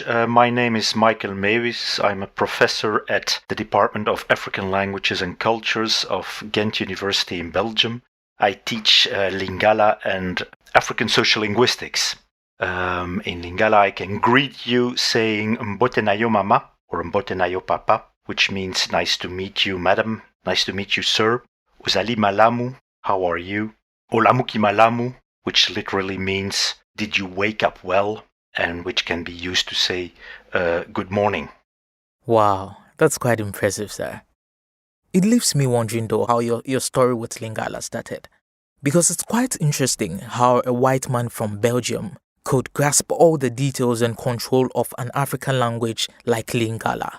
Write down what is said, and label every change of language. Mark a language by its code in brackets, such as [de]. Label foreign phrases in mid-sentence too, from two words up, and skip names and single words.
[en] My name is Michael Mewis. I'm a professor at the Department of African Languages and Cultures of Ghent University in Belgium. I teach Lingala and African social linguistics. In Lingala, I can greet you saying [ln] Mbote na yo mama [en] or [ln] Mbote na yo papa, [en] which means nice to meet you, madam, nice to meet you, sir. [ln] Uzali malamu, [en] how are you? [ln] Olamuki malamu, [en] which literally means did you wake up well, and which can be used to say good morning. Wow, that's quite impressive, sir. It leaves me wondering though how your story with Lingala started. Because it's quite interesting how a white man from Belgium could grasp all the details and control of an African language like Lingala.